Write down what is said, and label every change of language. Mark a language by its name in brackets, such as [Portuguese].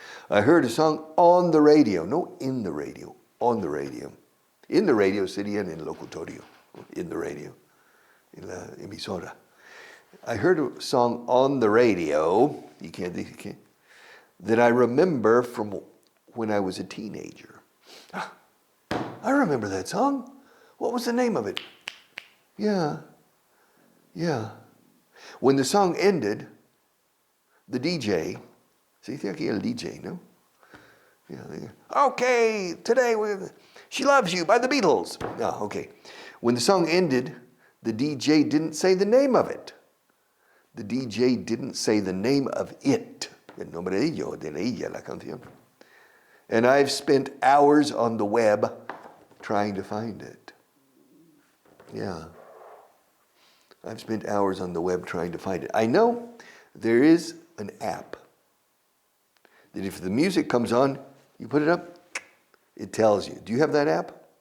[English] I heard a song on the radio. No in the radio. On the radio. In the radio [Spanish] sería en el locutorio. [English] In the radio. [Spanish] En la emisora. [English] I heard a song on the radio. You can't. That I remember from when I was a teenager. I remember that song. What was the name of it? Yeah. When the song ended, the DJ, [Spanish] se dice aquí el DJ, no? [English] Yeah. Okay, today She Loves You by the Beatles. Oh, okay. When the song ended, the DJ didn't say the name of it. The DJ didn't say the name of it. [Spanish] El nombre de ello, de ella, la canción. [English] And I've spent hours on the web trying to find it. Yeah. I've spent hours on the web trying to find it. I know there is an app that if the music comes on, you put it up, it tells you. Do you have that app?